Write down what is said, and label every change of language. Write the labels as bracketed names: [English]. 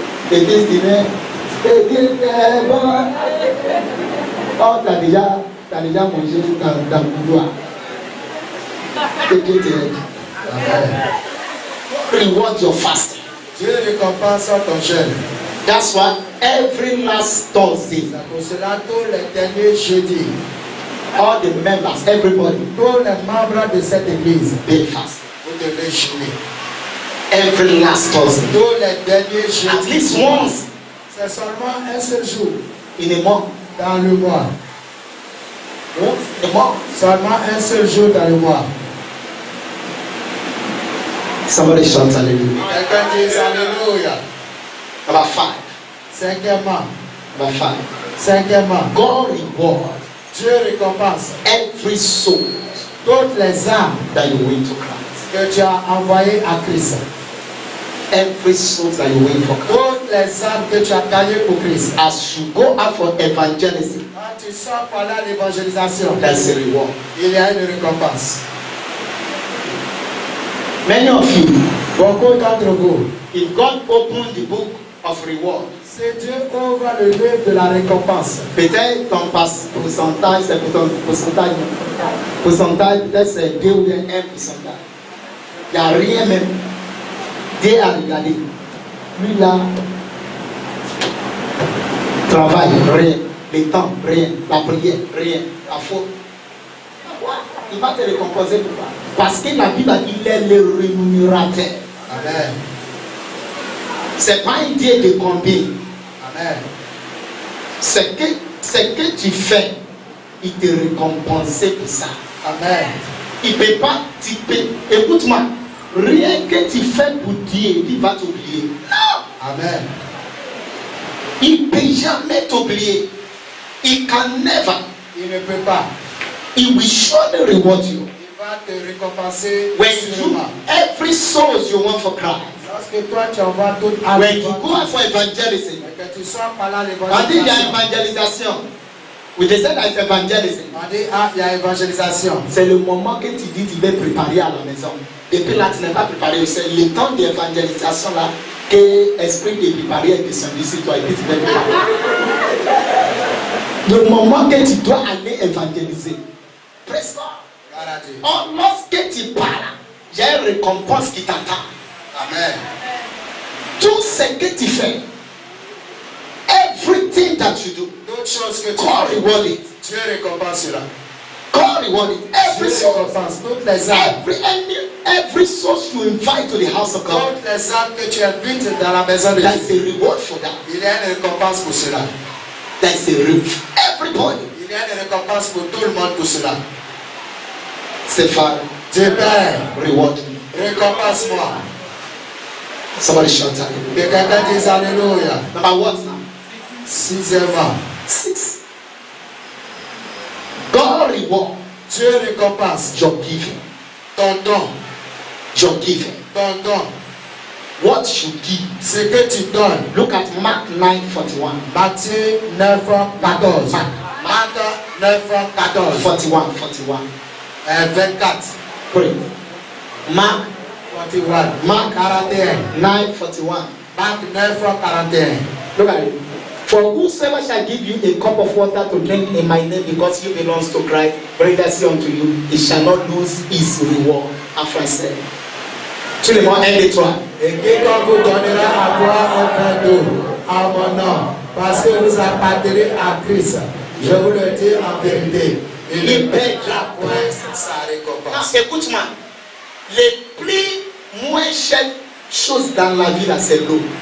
[French] Et puis tu dis, mais Dieu est bon. Oh, tu as déjà mangé dans le couloir. Et Dieu te dit. [English] Reward your fasting. [French] Dieu récompense ton jeûne. [English] That's why every last Thursday, [French] C'est pour cela tous les derniers jeudis, [English] all the members, everybody, [French] tous les membres de cette église, [English] they fast. [French] vous devez jeûner. [English] Every last Thursday. [French] Tous les derniers [English] At [French] jeudis. [English] least once [French] C'est seulement un seul jour [English] in a month. [French] dans le mois. [English] Once in a month. [French] Seulement un seul jour dans le mois. [English] Somebody shout hallelujah. [French] Quelqu'un dit Alléluia. [English] Number 5. [French] Cinquièmement, [English] Number 5. [French] cinquièmement, [English] God reward [French] Dieu récompense [English] every soul [French] toutes les âmes [English] that you win to Christ. [French] que tu as envoyées à Christ. [English] Every soul that you win for Christ. [French] Toutes les âmes que tu as gagnées pour Christ. [English] As you go out for evangelism, [French] Quand tu sors pour aller à l'évangélisation, [English] that's a reward. [French] il y a une récompense. [English] Many of you, [French] Beaucoup d'entre vous, [English] if God opened the book of reward, [French] si Dieu ouvre le livre de la récompense, peut-être ton pourcentage, c'est pour ton pourcentage. Pourcentage, peut-être c'est 2 ou bien 1%. Il n'y a rien même. Dieu a regardé. Lui là, travail, rien. Le temps, rien. La prière, rien. La faute. Il va te récompenser pourquoi? Parce que la Bible a dit qu'il est le rémunérateur. Amen. C'est pas un Dieu de combien. Amen. C'est que tu fais, il te récompense pour ça. Amen. Il ne peut pas, écoute-moi, rien que tu fais pour Dieu, il va t'oublier. Non! Amen. Il ne peut jamais t'oublier. [English] He can never. [French] Il ne peut pas. [English] He will surely reward you. [French] Il va te récompenser [English] When you, [French] sûrement. [English] every soul you want for Christ. [French] Lorsque toi tu envoies toute âme, [English] When you go out for evangelism, [French] que tu sors par là on dit il y a l'évangélisation. évangélisation. [English] We say that it's evangelism. [French] On dit, ah, il y a évangélisation. C'est le moment que tu dis tu vas préparer à la maison. Et puis là, tu n'es pas préparé. C'est le temps d'évangélisation là que l'esprit de préparer est descendu sur toi et puis tu vas préparer. Le moment que tu dois aller évangéliser. Presque. Oh, lorsque tu parles, il y a une récompense qui t'attend. Amen. Tout ce que tu fais, [English] everything that you do, [French] D'autres choses que tu [English] God [French] fais, [English] reward it. [French] Dieu récompense cela. [English] God reward it. Every [French] Dieu [English] soul, [French] récompense toutes les âmes. [English] every soul you invite to the house of God, [French] Toutes les âmes que tu invites dans la maison de [English] there [French] Dieu. [English] is a reward for that. [French] Il y a une récompense pour cela. [English] There is a reward. Everybody. [French] Il y a une récompense pour tout le monde pour cela. [English] Say, Father, [French] Dieu Père, [English] reward me. [French] récompense-moi. [English] Somebody shout out. [French] Que quelqu'un dise Alléluia. [English] Number what now? [French] Sixièmement, [English] 6. God reward [French] Dieu récompense [English] your giving. [French] ton don, [English] your giving. [French] ton don, [English] What you give. [French] ce que tu donnes. [English] Look at Mark 9:41. [French] Matthieu 9:14. Marc 9:14. [English] 41. [French] 24. [English] Pray. Mark 41. Mark 41. 9:41. [French] Marc 9:41. [English] Look at it. For whosoever shall give you a cup of water to drink in my name, because you belongs to Christ, bring that say unto you, he shall not lose his reward. [French] En français. Tu les mots 1 et 3. Et quiconque vous donnera à boire un verre d'eau en mon nom, parce que vous appartenez à Christ, je vous le dis en vérité, il ne perdra point sa récompense. Écoute-moi. Les plus moins chères choses dans la vie, là, c'est l'eau.